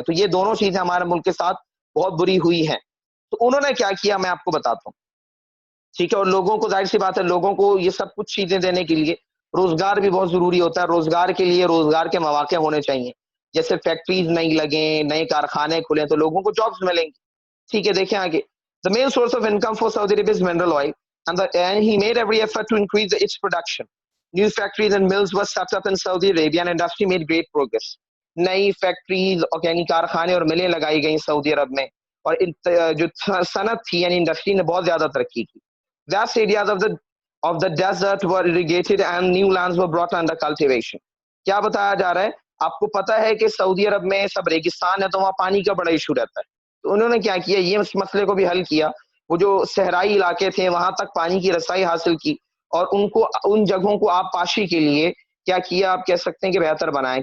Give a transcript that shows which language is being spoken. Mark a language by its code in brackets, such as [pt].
[ur] تو یہ دونوں چیزیں ہمارے ملک کے ساتھ بہت بری ہوئی ہیں. تو انہوں نے کیا کیا میں آپ کو بتاتا ہوں, ٹھیک ہے. اور لوگوں کو, ظاہر سی بات ہے, لوگوں کو یہ سب کچھ چیزیں دینے کے لیے روزگار بھی بہت ضروری ہوتا ہے. روزگار کے لیے روزگار کے مواقع ہونے چاہیے, جیسے فیکٹریز نہیں لگیں, نئے کارخانے کھلیں تو لوگوں کو جابس ملیں گی. ٹھیک ہے, دیکھیں آگے. [en] The main source of income for Saudi Arabia is mineral oil, and he made every effort to increase its production. New factories and mills were set up in Saudi Arabia, and industry made great progress. [ur] نئی factories اور یعنی کارخانے اور ملیں لگائی گئیں سعودی عرب میں, اور جو صنعت تھی یعنی انڈسٹری نے بہت زیادہ ترقی کی. [en] Vast areas of the desert were irrigated and new lands were brought under cultivation. [ur] کیا بتایا جا رہا ہے, آپ کو پتا ہے کہ سعودی عرب میں سب ریگستان ہے تو وہاں پانی کا بڑا ایشو رہتا ہے. تو انہوں نے کیا کیا, یہ اس مسئلے کو بھی حل کیا. وہ جو صحرائی علاقے تھے وہاں تک پانی کی رسائی حاصل کی, اور ان جگہوں کو آب پاشی کے لیے کیا کیا, آپ کہہ سکتے ہیں کہ بہتر بنائیں.